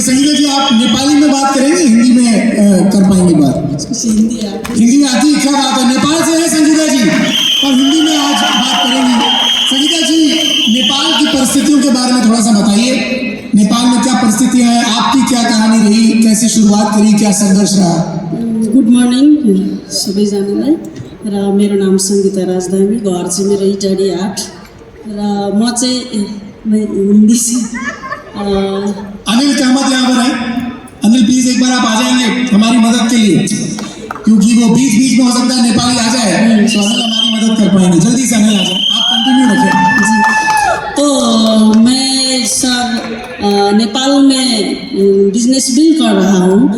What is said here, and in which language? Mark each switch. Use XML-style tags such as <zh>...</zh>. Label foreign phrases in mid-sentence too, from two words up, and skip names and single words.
<hi>संगीता जी आप नेपाली में बात करेंगे, हिंदी में कर पाएंगे बात? हिंदी में आती है, क्या बात है। नेपाल से है संगीता जी, और हिंदी में आज बात करेंगी। संगीता जी नेपाल की परिस्थितियों के बारे में थोड़ा सा बताइए। नेपाल में क्या परिस्थितियां हैं, आपकी क्या कहानी रही, कैसे शुरुआत करी, क्या संघर्ष रहा?</hi> <en>good morning</en> <ne>सबैजनालाई। र मेरो नाम सङ्गीता राजधानी, घर चाहिँ मेरो इटाडी 8 र म चाहिँ हिन्दी से</ne> <hi>अनिल कामत यहाँ पर है। अनिल प्लीज एक बार आप आ जाएंगे हमारी मदद के लिए, क्योंकि वो बीच में हो सकता है नेपाली आ जाए, तो अनिल हमारी मदद कर पाएंगे। जल्दी से अनिल आ जाए, आप कंटिन्यू रखें जी। तो मैं सर नेपाल में</hi> <en>business build</en> <hi>कर रहा हूँ।</hi>